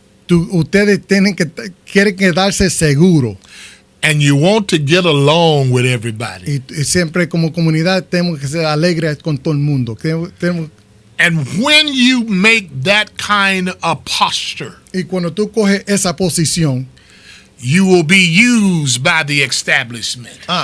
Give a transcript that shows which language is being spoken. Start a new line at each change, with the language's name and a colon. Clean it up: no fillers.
Spanish: Ustedes quieren quedarse seguro.
English: And you want to get along with everybody.
Spanish: Y siempre como comunidad tenemos que ser alegres con todo el mundo.
English: And when you make that kind of posture,
Spanish: y cuando tú coges esa posición,
English: you will be used by the establishment.